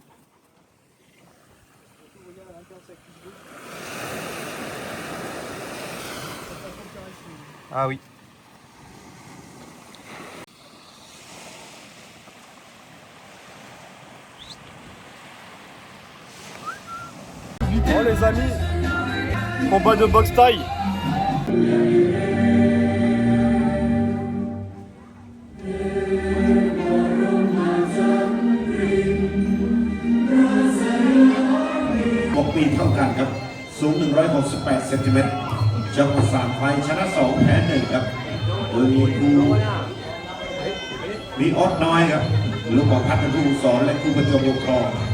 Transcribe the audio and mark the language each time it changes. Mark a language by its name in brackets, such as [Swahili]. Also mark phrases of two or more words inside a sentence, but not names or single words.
[French] Ah oui. Bon les amis, combat de boxe taille. [Thai] ปีเท่ากันครับสูง168 เซนติเมตรเจ้าประสานไฟชนะ2แพ้1ครับโดยมีครูมีออดน้อยครับลูกบอกพัดเป็นผู้สอนและครูประจำปกครอง